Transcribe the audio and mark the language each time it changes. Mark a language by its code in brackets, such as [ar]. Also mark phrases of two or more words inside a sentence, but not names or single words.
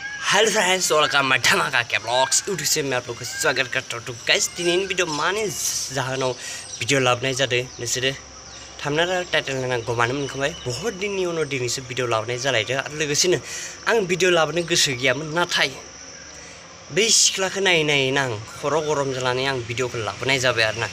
[en] Hello friends, welcome my [hi] धमाका के ब्लॉग्स यूट्यूब से मैं आप लोगों को स्वागत करता हूं। [brx] गाइस दिनैनि भिडिअ माने जाहोनाव भिडिअ लाबोनाय जादों नोंसोरो थामना टाइटेल नांगौ मानो मोनखांबाय। बहुत दिननि उनाव दिनैसो भिडिअ लाबोनाय जालायदों आरो लोगोसेनो आं भिडिअ लाबोनो गोसो गैयामोन, नाथाय बै सिख्लाखौ नायै नायैनो आं खर' गरम जानानै आं भिडिअखौ लाबोनाय जाबाय आरोना।